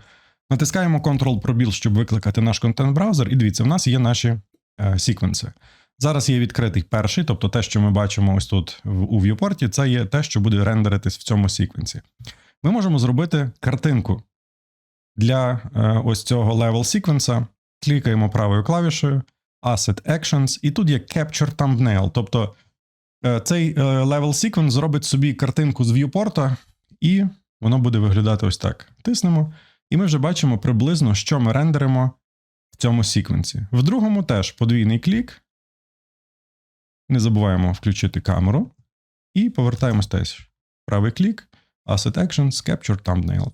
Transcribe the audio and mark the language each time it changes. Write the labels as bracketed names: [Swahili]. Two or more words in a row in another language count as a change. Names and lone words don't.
[Ukrainian] Натискаємо Ctrl-пробіл, щоб викликати наш контент-браузер. І дивіться, в нас є наші секвенси. Зараз є відкритий перший, тобто те, що ми бачимо ось тут у viewport, це є те, що буде рендеритись в цьому секвенсі. ми можемо зробити картинку для ось цього [English] level sequence. [Ukrainian] Клікаємо правою клавішою [English] Asset Actions, [Ukrainian] і тут є [English] Capture Thumbnail, [Ukrainian] тобто цей [English] level sequence [Ukrainian] зробить собі картинку з viewport, і воно буде виглядати ось так. Тиснемо, і ми вже бачимо приблизно, що ми рендеримо в цьому секвенсі. В другому теж подвійний клік. Не забуваємо включити камеру. І повертаємось теж. Правий клік, [English] Asset Actions, Capture Thumbnail.